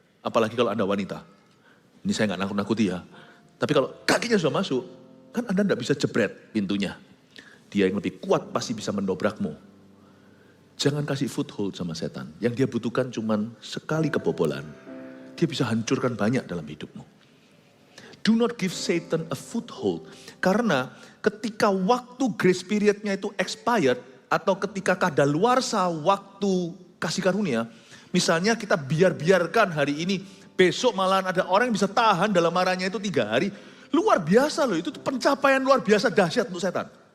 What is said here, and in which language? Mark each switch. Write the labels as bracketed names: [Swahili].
[Indonesian] Apalagi kalau Anda wanita. Ini saya nggak nakut-nakuti ya. Tapi kalau kakinya sudah masuk, kan Anda tidak bisa jebret pintunya. Dia yang lebih kuat pasti bisa mendobrakmu. Jangan kasih foothold sama setan. Yang dia butuhkan cuma sekali kebobolan. Dia bisa hancurkan banyak dalam hidupmu. [English] Do not give Satan a foothold. [Indonesian] Karena ketika waktu grace periodnya itu expired, atau ketika kadaluarsa waktu kasih karunia, misalnya kita biarkan hari ini, besok malahan ada orang yang bisa tahan dalam marahnya itu 3 hari. Luar biasa loh, itu pencapaian luar biasa dahsyat untuk setan.